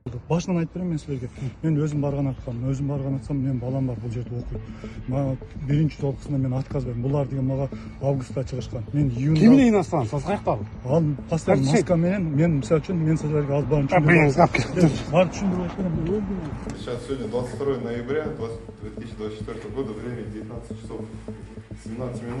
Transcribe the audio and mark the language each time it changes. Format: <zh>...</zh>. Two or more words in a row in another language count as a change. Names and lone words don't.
<ky>башынан айтып беремін мен силерге. Мен өзім барған аткам, өзім барған атсам, мен балам бар бұл жерде окуйт. Мага биринчи толкусунда мен отказ бердим. Булар деген мага августта чыгышкан. Мен июнда. Ким менен иностранец? Сіз каяктагы? Ал постоянно маска менен, мен мисалы үчүн мен силерге алып барып түшүндүрүп атам.</ky> <ru>Сейчас сегодня 22 ноября 2024 года, время 19 часов 17 минут.</ru>